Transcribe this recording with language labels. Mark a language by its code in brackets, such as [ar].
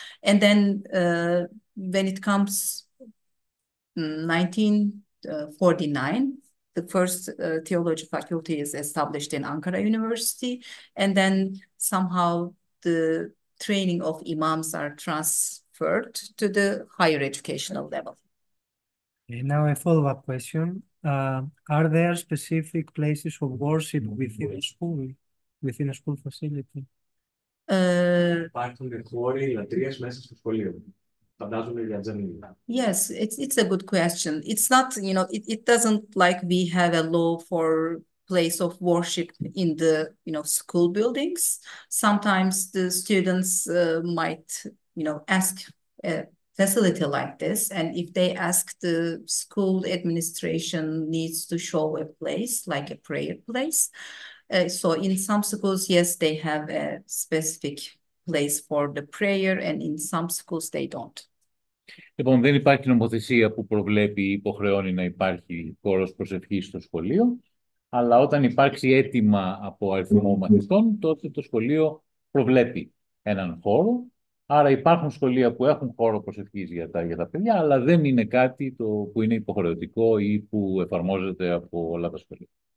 [en] And then when it comes 1949, the first theology faculty is established in Ankara University, and then somehow the training of imams are transferred to the higher educational level. Now a follow-up question. Are there specific places of worship within a school facility? [el] Υπάρχουν χώροι λατρείας μέσα στο σχολείο. Φαντάζομαι για τζαμί. [en] Yes, it's a good question. It's not, it doesn't like we have a law for place of worship in the, school buildings. Sometimes the students might, ask a facility like this. And if they ask, the school administration needs to show a place, like a prayer place. So in some schools, yes, they have a specific place for the prayer, and in some schools they don't. [el] Λοιπόν, δεν υπάρχει νομοθεσία που προβλέπει ή υποχρεώνει να υπάρχει χώρος προσευχής στο σχολείο, αλλά όταν υπάρξει αίτημα από αριθμό μαθητών, τότε το σχολείο προβλέπει έναν χώρο. Άρα υπάρχουν σχολεία που έχουν χώρο προσευχής για τα παιδιά, αλλά δεν είναι κάτι που είναι υποχρεωτικό ή που εφαρμόζεται από όλα τα σχολεία.